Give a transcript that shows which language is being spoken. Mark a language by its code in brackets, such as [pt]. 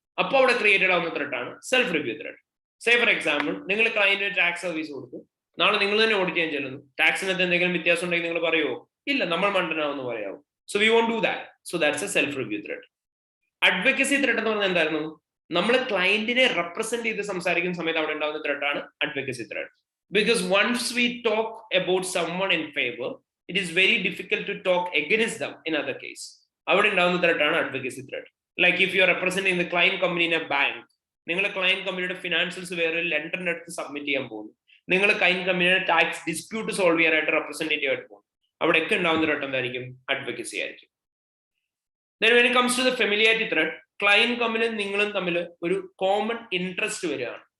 [ml] അപ്പോൾ അവിടെ ക്രിയേറ്റഡ് ആവുന്ന ത്രെഡാണ് self review thread. [en] say for example, [ml] നിങ്ങൾ ക്ലയന്റിന് ടാക്സ് സർവീസ് കൊടുത്തു, നാളെ നിങ്ങൾ തന്നെ ഓഡിറ്റ് ചെയ്യാൻ ചെല്ലുന്നു. ടാക്സിനകത്ത് എന്തെങ്കിലും വ്യത്യാസം ഉണ്ടെങ്കിൽ നിങ്ങൾ പറയുമോ? ഇല്ല, നമ്മൾ മണ്ടനാവെന്ന് പറയാവും. [en] So we won't do that. So that's a self review thread. [ml] Advocacy thread എന്ന് പറഞ്ഞാൽ എന്തായിരുന്നു? നമ്മൾ ക്ലയന്റിനെ റെപ്രസെന്റ് ചെയ്ത് സംസാരിക്കുന്ന സമയത്ത് അവിടെ ഉണ്ടാകുന്ന ത്രെഡാണ് advocacy thread. [en] Because once we talk about someone in favor, it is very difficult to talk against them in other case. [ml] അവിടെ ഉണ്ടാകുന്ന ത്രെഡാണ് advocacy thread. [en] like if you are representing the client company in a bank, [ml] നിങ്ങൾ client കമ്പനിയുടെ financials വേറെ ലെൻഡറിന്റെ അടുത്ത് submit ചെയ്യാൻ പോകുന്നു. നിങ്ങൾ client കമ്പനിയുടെ ടാക്സ് ഡിസ്പ്യൂട്ട് സോൾവ് ചെയ്യാനായിട്ട് റെപ്രസെന്റേറ്റീവ് ആയിട്ട് പോകും. അവിടെയൊക്കെ ഉണ്ടാകുന്ന ത്രെഡ് എന്തായിരിക്കും? അഡ്വക്കസി ആയിരിക്കും. [en] Then when it comes to the familiarity thread, [ml] client കമ്പനിയും നിങ്ങളും തമ്മിൽ ഒരു കോമൺ ഇൻട്രസ്റ്റ് വരികയാണ്.